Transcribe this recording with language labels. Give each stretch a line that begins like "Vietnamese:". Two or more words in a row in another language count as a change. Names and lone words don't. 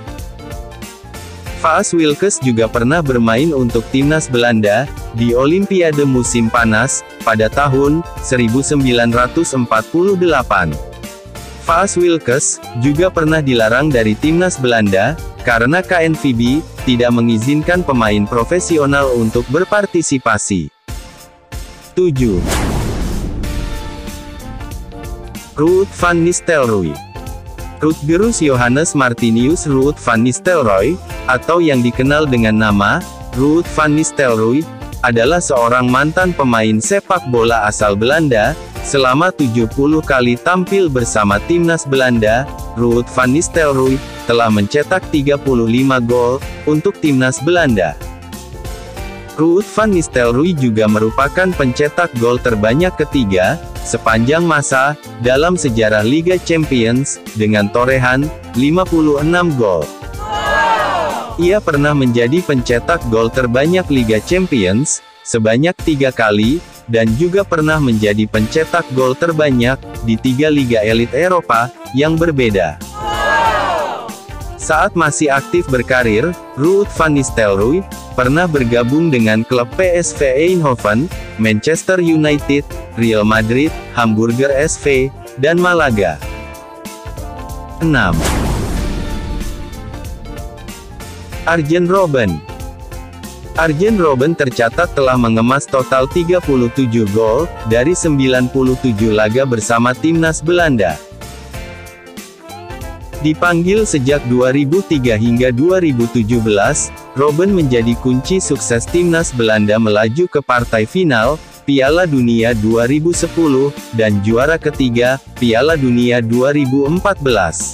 Indonesian: Vaas Wilkes juga pernah bermain untuk Timnas Belanda, di Olimpiade musim panas, pada tahun 1948. Vaas Wilkes, juga pernah dilarang dari Timnas Belanda, karena KNVB, tidak mengizinkan pemain profesional untuk berpartisipasi. 7. Ruud van Nistelrooy. Rutgerus Johannes Martinius Ruud van Nistelrooy, atau yang dikenal dengan nama, Ruud van Nistelrooy, adalah seorang mantan pemain sepak bola asal Belanda. Selama 70 kali tampil bersama Timnas Belanda, Ruud van Nistelrooy, telah mencetak 35 gol, untuk Timnas Belanda. Ruud van Nistelrooy juga merupakan pencetak gol terbanyak ketiga, sepanjang masa, dalam sejarah Liga Champions, dengan torehan, 56 gol. Ia pernah menjadi pencetak gol terbanyak Liga Champions, sebanyak 3 kali, dan juga pernah menjadi pencetak gol terbanyak, di 3 liga elit Eropa, yang berbeda. Saat masih aktif berkarir, Ruud van Nistelrooy pernah bergabung dengan klub PSV Eindhoven, Manchester United, Real Madrid, Hamburger SV, dan Malaga. 6. Arjen Robben. Arjen Robben tercatat telah mengemas total 37 gol, dari 97 laga bersama timnas Belanda. Dipanggil sejak 2003 hingga 2017, Robben menjadi kunci sukses timnas Belanda melaju ke partai final, Piala Dunia 2010, dan juara ketiga, Piala Dunia 2014.